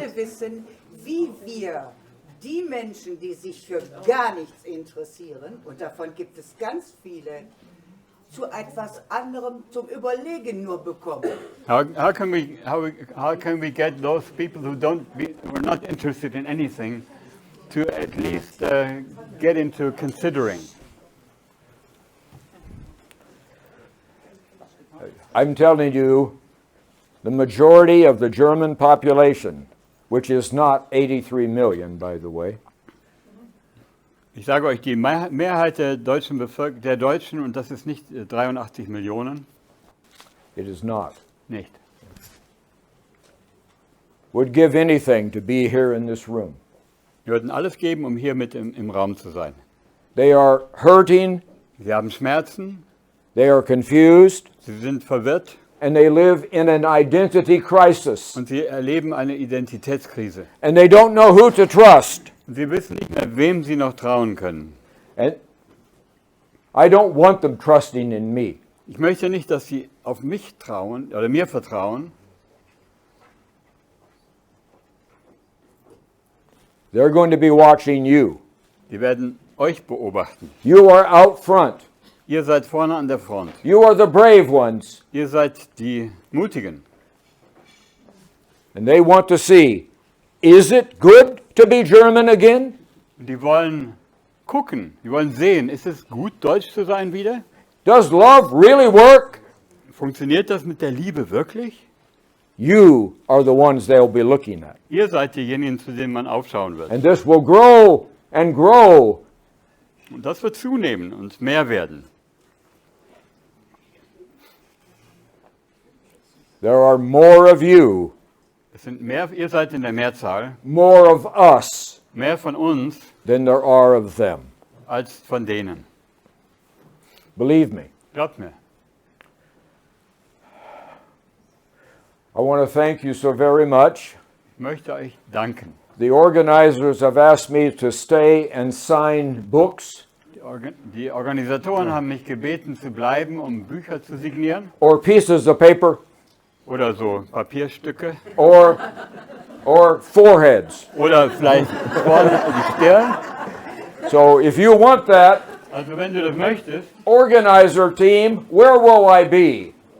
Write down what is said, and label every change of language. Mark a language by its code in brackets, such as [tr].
[de] würde gerne wissen, wie wir die Menschen, die sich für gar nichts interessieren, und davon gibt es ganz viele, zu etwas anderem zum Überlegen nur bekommen. [en] How can we get those people who who are not interested in anything to at least get into considering? I'm telling you, the majority of the German population, which is not 83 million, by the way, [de] Ich sage euch, die Mehrheit der Deutschen, und das ist nicht 83 Millionen, [en] it is not, [de] nicht. [en] would give anything to be here in this room. [de] Wir würden alles geben, um hier mit im Raum zu sein. [en] They are hurting, [de] Sie haben Schmerzen, [en] they are confused, [de] sie sind verwirrt [en] and they live in an identity crisis. [de] und sie erleben eine Identitätskrise. [en] And they don't know who to trust. [de] Und sie wissen nicht mehr, wem sie noch trauen können. [en] And I don't want them trusting in me. [de] Ich möchte nicht, dass sie auf mich trauen oder mir vertrauen. [en] They're going to be watching you. [de] Die werden euch beobachten. [en] You are out front. [de] Ihr seid vorne an der Front. [en] You are the brave ones. [de] Ihr seid die Mutigen. [en] And they want to see, is it good to be German again? [de] Und die wollen gucken, die wollen sehen, ist es gut, deutsch zu sein wieder? [en] Does love really work? [de] Funktioniert das mit der Liebe wirklich? [en] You are the ones they'll be looking at. [de] Ihr seid diejenigen, zu denen man aufschauen wird. [en] And this will grow and grow. [de] Und das wird zunehmen und mehr werden. [en] There are more of you, [de] Es sind mehr, ihr seid in der Mehrzahl, [en] more of us, [de] mehr von uns [en] than there are of them. [de] als von denen. [en] Believe me. [de] Glaubt mir. [en] I want to thank you so very much. [de] Ich möchte euch danken. [en] The organizers have asked me to stay and sign books [de] Die Organisatoren haben mich gebeten zu bleiben, um Bücher zu signieren [en] or pieces of paper [de] oder so Papierstücke [en] or foreheads. [de] oder vielleicht vorne die Stirn. [en] So if you want that, [de] Also wenn du das möchtest, [en] organizer team, where will I be?